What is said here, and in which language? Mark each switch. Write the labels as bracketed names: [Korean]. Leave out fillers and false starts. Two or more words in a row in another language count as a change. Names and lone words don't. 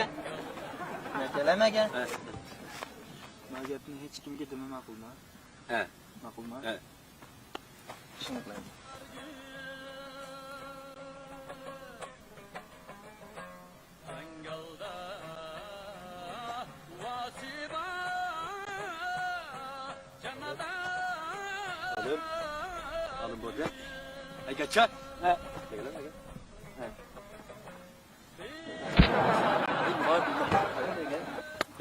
[Uzbek] Ne kelemege? Ma gapni hech kimga dema ma'qulmi? He. Ma'qulmi? He. Shuni qilaylik. [Turkish] Alın burada. Ay kaçar. He. Gel lan gel. He.